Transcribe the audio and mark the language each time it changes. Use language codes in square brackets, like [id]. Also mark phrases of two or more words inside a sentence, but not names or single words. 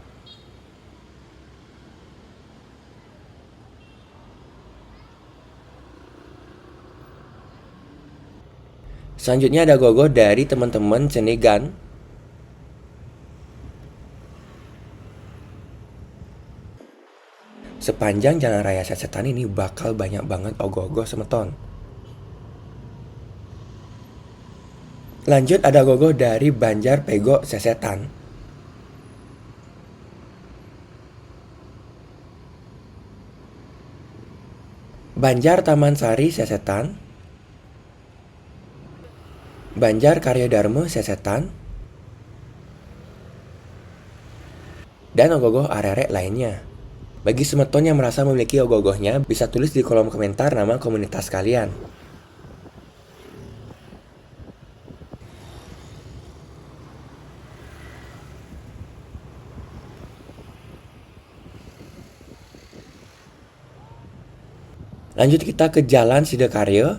[id] Selanjutnya ada gogoh dari teman-teman Cenegan. Sepanjang jalan raya Sesetan ini bakal banyak banget ogoh-ogoh Semeton. Lanjut, ada gogoh dari Banjar Pego Sesetan. Banjar Taman Sari Sesetan. Banjar Karya Dharma Sesetan. Dan ogoh-ogoh arek-arek lainnya. Bagi Semeton yang merasa memiliki ogoh-ogohnya, bisa tulis di kolom komentar nama komunitas kalian. Lanjut, kita ke Jalan Sidakarya.